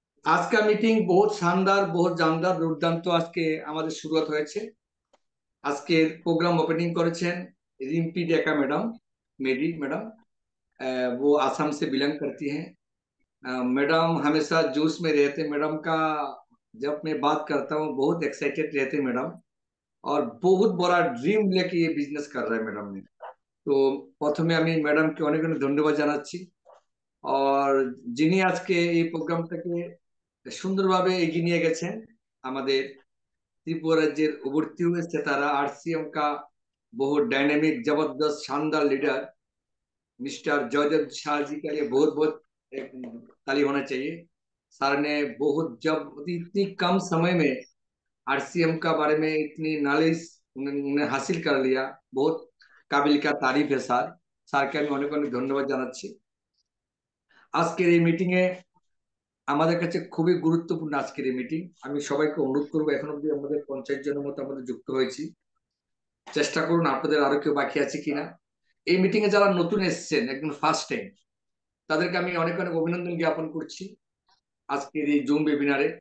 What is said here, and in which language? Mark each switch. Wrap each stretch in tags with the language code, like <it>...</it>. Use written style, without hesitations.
<bn>আজকে মিটিং</bn> <hi>বহুত শানদার, বহুত জানদার,</hi> <bn>দুর্দান্ত আজকে আমাদের শুরুয়াত হয়েছে। আজকের প্রোগ্রাম ওপেনিং করেছেন रिम्पी डेका मैडम,</bn> <hi>मेरी मैडम। वो आसाम से बिलोंग करती हैं। मैडम हमेशा जोश में रहते। मैडम का जब मैं बात करता हूँ बहुत एक्साइटेड रहते मैडम। और बहुत बड़ा ड्रीम लेके ये बिजनेस कर रहा है मैडम ने।</hi> <bn>তো প্রথমে আমি ম্যাডামকে অনেক অনেক ধন্যবাদ জানাচ্ছি। আর যিনি আজকে এই প্রোগ্রামটাকে সুন্দরভাবে এগিয়ে নিয়ে গেছেন, আমাদের</bn> <hi>त्रिपुरा राज्य उभरती हुए सितारा आरसीएम का बहुत डायनेमिक, जबरदस्त, शानदार लीडर मिस्टर जयदेव शाह जी के लिए बहुत बहुत एक ताली होना चाहिए। सर ने बहुत, जब इतनी कम समय में आरसीएम का बारे में इतनी नॉलेज उन्होंने हासिल कर लिया, बहुत काबिल का तारीफ है सर।</hi> <bn>স্যারকে আমি অনেক অনেক ধন্যবাদ জানাচ্ছি। আজকের এই মিটিং এ আমাদের কাছে খুবই গুরুত্বপূর্ণ। আজকের এই মিটিং আমি সবাইকে অনুরোধ করবো, এখন অব্দি আমাদের 50 জনের মতো আমাদের যুক্ত হয়েছি। চেষ্টা করুন আপনাদের আরো কেউ বাকি আছে কিনা। এই মিটিং এ যারা নতুন এসেছেন একদম ফার্স্ট টাইম, তাদেরকে আমি অনেক অনেক অভিনন্দন জ্ঞাপন করছি আজকের এই জুম ওয়েবিনারে।</bn>